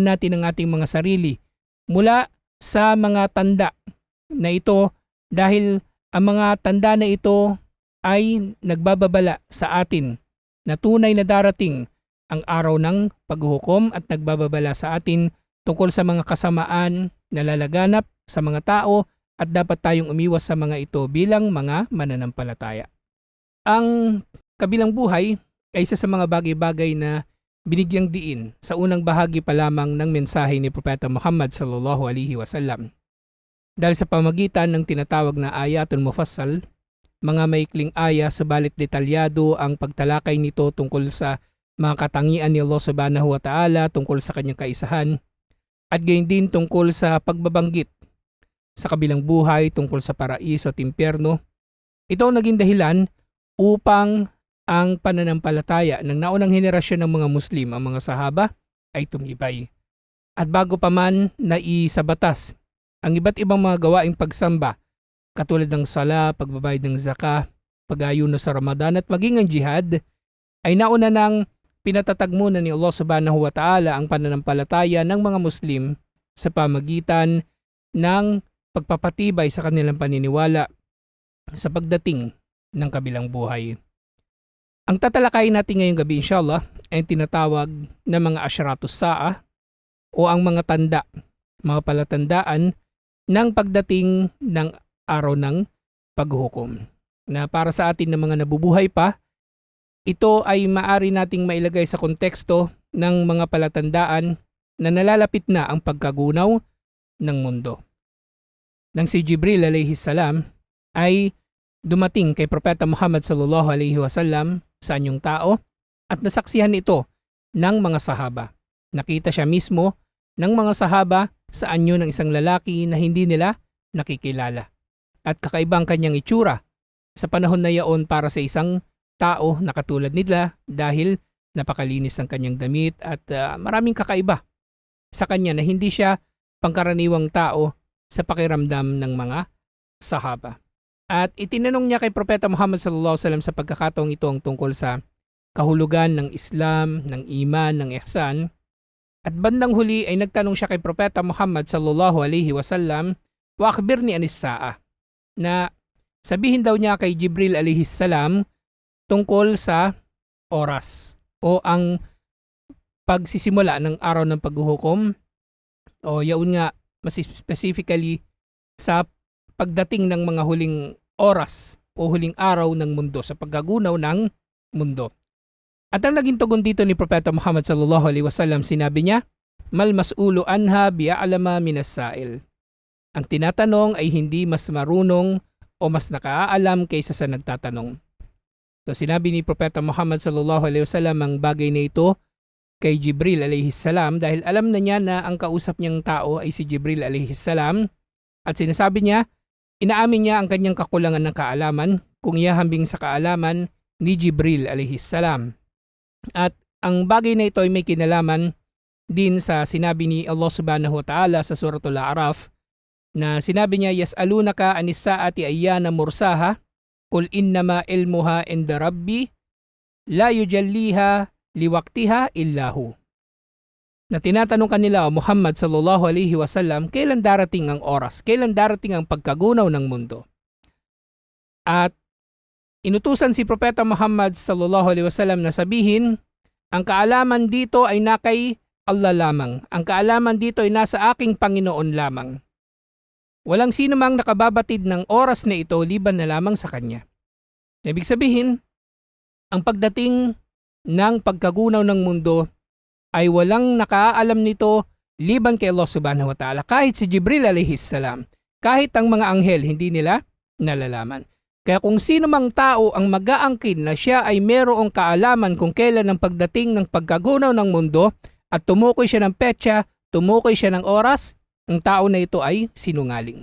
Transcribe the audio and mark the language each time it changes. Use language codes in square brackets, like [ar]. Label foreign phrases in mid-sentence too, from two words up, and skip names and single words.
[tl] natin ang ating mga sarili mula sa mga tanda na ito dahil ang mga tanda na ito ay nagbababala sa atin na tunay na darating ang araw ng paghuhukom at nagbababala sa atin tungkol sa mga kasamaan na lalaganap sa mga tao at dapat tayong umiwas sa mga ito bilang mga mananampalataya. Ang kabilang buhay ay isa sa mga bagay-bagay na binigyang diin sa unang bahagi pa lamang ng mensahe ni Propeta Muhammad [ar] صلى الله عليه وسلم. [tl] Dahil sa pamagitan ng tinatawag na [ar] آيات المفصل, [tl] mga maikling aya subalit detalyado ang pagtalakay nito tungkol sa mga katangian ni Allah [ar] سبحانه وتعالى, [tl] tungkol sa kanyang kaisahan, at gayon din tungkol sa pagbabanggit sa kabilang buhay, tungkol sa paraiso at impyerno. Ito ang naging dahilan upang ang pananampalataya ng naunang henerasyon ng mga Muslim, ang mga sahaba, ay tumibay. At bago pa man naisabatas ang iba't ibang mga gawaing pagsamba, katulad ng sala, pagbabayad ng zakah, pag-ayuno sa Ramadan at maging ang jihad, ay nauna nang pinatatag muna ni Allah [ar] سبحانه وتعالى [tl] ang pananampalataya ng mga Muslim sa pamagitan ng pagpapatibay sa kanilang paniniwala sa pagdating ng kabilang buhay. Ang tatalakayin natin ngayong gabi, inshallah, ay tinatawag na mga [ar] أشراط الساعة [tl] o ang mga tanda, mga palatandaan ng pagdating ng araw ng paghuhukom. Na para sa atin na mga nabubuhay pa, ito ay maari nating mailagay sa konteksto ng mga palatandaan na nalalapit na ang pagkagunaw ng mundo. Nang si Jibril [ar] عليه السلام [tl] ay dumating kay Propeta Muhammad [ar] صلى الله عليه وسلم [tl] sa anyong tao at nasaksihan ito ng mga sahaba. Nakita siya mismo ng mga sahaba sa anyo ng isang lalaki na hindi nila nakikilala. At kakaibang kanyang itsura sa panahon na yaon para sa isang tao na katulad nila dahil napakalinis ng kanyang damit at maraming kakaiba sa kanya na hindi siya pangkaraniwang tao sa pakiramdam ng mga sahaba. At itinanong niya kay Propeta Muhammad [ar] صلى الله عليه وسلم [tl] sa pagkakataong ito ang tungkol sa kahulugan ng Islam, ng iman, ng ihsan. At bandang huli ay nagtanong siya kay Propeta Muhammad [ar] صلى الله عليه وسلم وأخبرني عن الساعة, [tl] na sabihin daw niya kay Jibril [ar] عليه السلام [tl] tungkol sa oras o ang pagsisimula ng araw ng paghuhukom o yaon nga mas specifically sa pagdating ng mga huling oras o huling araw ng mundo sa paggagunaw ng mundo. At ang naging tugon dito ni Propeta Muhammad [ar] صلى الله عليه وسلم, [tl] sinabi niya, [ar] "ما المسؤول عنها بأعلم من السائل." [tl] Ang tinatanong ay hindi mas marunong o mas nakaalam kaysa sa nagtatanong. So sinabi ni Propeta Muhammad [ar] صلى الله عليه وسلم [tl] ang bagay na ito kay Jibril [ar] عليه السلام [tl] dahil alam na niya na ang kausap niyang tao ay si Jibril [ar] عليه السلام [tl] at sinasabi niya, inaamin niya ang kanyang kakulangan ng kaalaman kung ihahambing sa kaalaman ni Jibril [ar] عليه السلام. [tl] At ang bagay na ito ay may kinalaman din sa sinabi ni Allah [ar] سبحانه وتعالى [tl] sa [ar] سورة الأعراف [tl] na sinabi niya, [ar] "يسألونك عن الساعة أيان مرساها قل إنما علمها عند ربي لا يجليها لوقتها إلا هو." [tl] Na tinatanong kanila o Muhammad [ar] صلى الله عليه وسلم, [tl] kailan darating ang oras? Kailan darating ang pagkagunaw ng mundo? At inutusan si Propeta Muhammad [ar] صلى الله عليه وسلم [tl] na sabihin, ang kaalaman dito ay nakay Allah lamang. Ang kaalaman dito ay nasa aking Panginoon lamang. Walang sino mang nakababatid ng oras na ito liban na lamang sa Kanya. Ibig sabihin, ang pagdating ng pagkagunaw ng mundo ay walang nakaalam nito liban kay Allah [ar] سبحانه وتعالى. [tl] Kahit si Jibril [ar] عليه السلام, [tl] kahit ang mga anghel, hindi nila nalalaman. Kaya kung sino mang tao ang mag-aangkin na siya ay merong kaalaman kung kailan ang pagdating ng pagkagunaw ng mundo at tumukoy siya ng petsa, tumukoy siya ng oras, ang tao na ito ay sinungaling.